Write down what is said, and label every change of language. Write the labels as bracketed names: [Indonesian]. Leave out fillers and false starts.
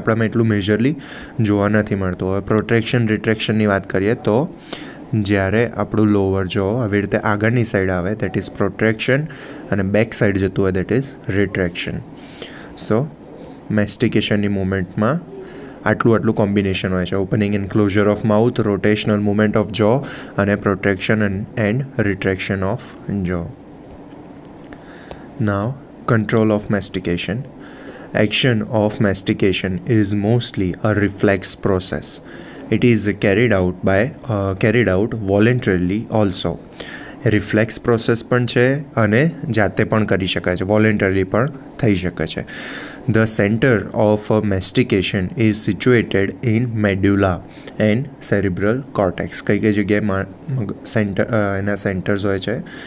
[Gujarati] આપણામાં એટલું મેજરલી જોવા નથી મળતું. હવે પ્રોટ્રેક્શન રિટ્રેક્શનની વાત કરીએ તો જ્યારે આપણું લોવર જો આવી રીતે આગળની સાઈડ આવે [English] that is protraction [Gujarati] અને બેક સાઈડ જતું હોય [English] That is retraction. [Gujarati] સો મેસ્ટિકેશનની મૂવમેન્ટમાં આટલું કોમ્બિનેશન હોય છે. [English] Opening and closure of mouth, rotational movement of jaw અને protraction and retraction of jaw. Now control of mastication. Action of mastication is mostly a reflex process. It is carried out voluntarily also. [Gujarati] Reflex process પણ છે અને જાતે પણ કરી શકાય છે, વોલેન્ટરી પણ થઈ શકે છે. [English] The centre of mastication is situated in medulla and cerebral cortex. [Gujarati] કઈ જગ્યાએ એના સેન્ટર્સ હોય છે?